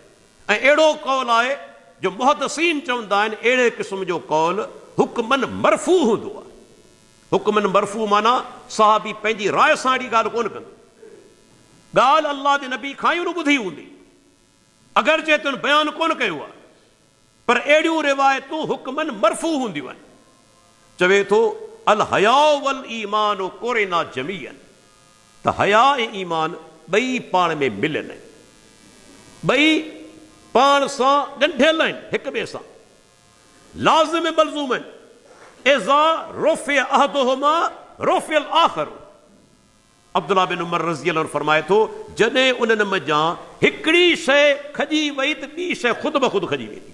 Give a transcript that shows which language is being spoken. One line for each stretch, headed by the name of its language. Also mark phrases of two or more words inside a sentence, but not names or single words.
Sindhi: ऐं अहिड़ो कौल आहे जो मुहद्दिसीन चवंदा आहिनि, अहिड़े क़िस्म जो कौल
Arabic: حكماً مرفوع
Sindhi: हूंदो आहे।
Arabic: حكماً مرفوع
Sindhi: माना सहाबी पंहिंजी राय सां अहिड़ी ॻाल्हि कोन कंदो, ॻाल्हि अल्लाह जे नबी खां ई ॿुधी हूंदी, अगरि चए त बयानु कोन कयो आहे, पर अहिड़ियूं रिवायतूं
Arabic: حكماً مرفوع
Sindhi: हूंदियूं आहिनि। چوي ٿو
Arabic: الحياء والإيمان قرنا جميعا,
Sindhi: त हया ऐं ईमान ॿई पाण में मिलियल आहिनि, ॿई पाण सां ॻंढियल आहिनि, हिक ॿिए सां लाज़िम मलज़ूम आहिनि।
Arabic: إذا رفع أحدهما رفع الآخر.
Sindhi: अब्दुल्ला बिन उमर
Arabic: رضي الله عنه
Sindhi: फरमाए थो, जॾहिं उन्हनि मंझां हिकिड़ी शइ खजी वई त ॿी शइ ख़ुदि ब ख़ुदि खजी वेंदी।